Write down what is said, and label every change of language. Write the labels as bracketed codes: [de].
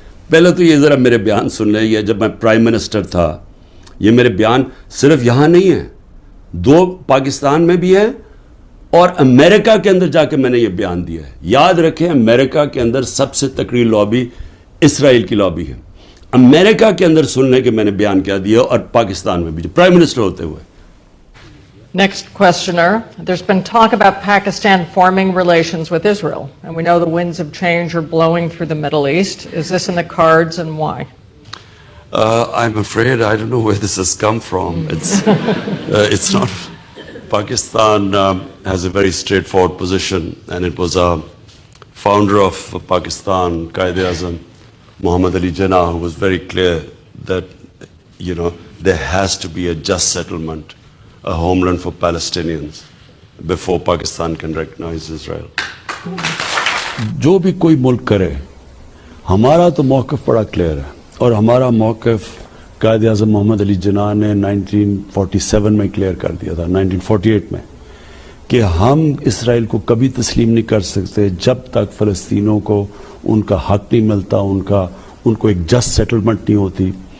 [ur] پہلے تو یہ ذرا میرے بیان سن لیں, یہ جب میں پرائم منسٹر تھا, یہ میرے بیان صرف یہاں نہیں ہے, 2 پاکستان میں بھی ہے اور امریکہ کے اندر جا کے میں نے یہ بیان دیا ہے. یاد رکھیں امریکہ کے اندر سب سے تکڑی لابی اسرائیل کی لابی ہے. امریکہ کے اندر سننے کے میں نے بیان کیا دیا, اور پاکستان میں بھی پرائم منسٹر ہوتے ہوئے. [en] Next questioner. There's been talk about Pakistan forming relations with Israel, and we know the winds of change are blowing through the Middle East. Is this in the cards, and why? I'm afraid I don't know where this has come from. It's not. Pakistan has a very straightforward position, and it was a founder of Pakistan, Quaid-e-Azam, Muhammad Ali Jinnah, who was very clear that, there has to be a just settlement, a homeland for Palestinians before Pakistan can recognize Israel. [ur] جو بھی کوئی ملک کرے, ہمارا تو موقف بڑا clear ہے, اور ہمارا موقف قائد اعظم محمد علی جناح نے 1947 میں کلیئر کر دیا تھا, 1948 میں, کہ ہم اسرائیل کو کبھی تسلیم نہیں کر سکتے جب تک فلسطینوں کو ان کا حق نہیں ملتا, ان کو ایک جسٹ سیٹلمنٹ نہیں ہوتی.